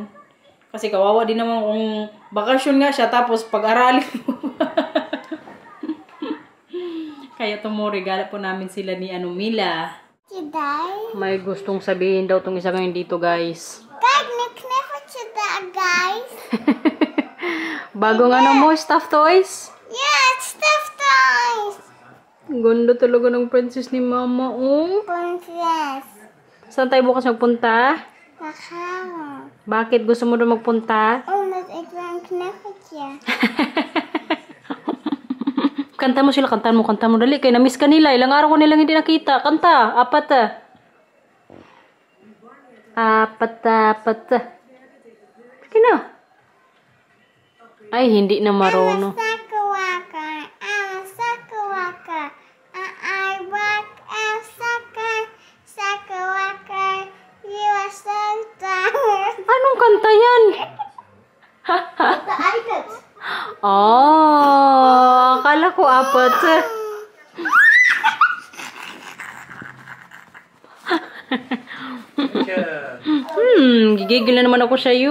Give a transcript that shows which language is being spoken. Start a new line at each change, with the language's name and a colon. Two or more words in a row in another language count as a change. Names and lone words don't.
Filipino: Kasi kawawa din naman kung bakasyon nga siya, tapos pag-aralin mo. Kaya tomorrow, regala po namin sila ni Mila. May gustong sabihin daw tong isa ngayon dito, guys. Guys. Bagong mo,
English: stuffed toys? Yeah, it's stuffed toys.
Filipino: Ganda talaga ng princess ni Mama, Princess. Saan tayo bukas magpunta? Nakama. Bakit gusto mo doon magpunta?
Dutch: Omdat ik wil een knuffeltje.
Filipino: Kanta mo sila, kanta mo. Dali, kaya na-miss ka nila. Ilang araw ko nilang hindi nakita. Kanta, apat. Kina? Ay, hindi na marunong.
English: I'm a sucker. I walk and sucker. You are so tired.
Filipino: Anong kanta yan?
English: The items.
Filipino: Akala ko apat. Gigigil na naman ako sa'yo.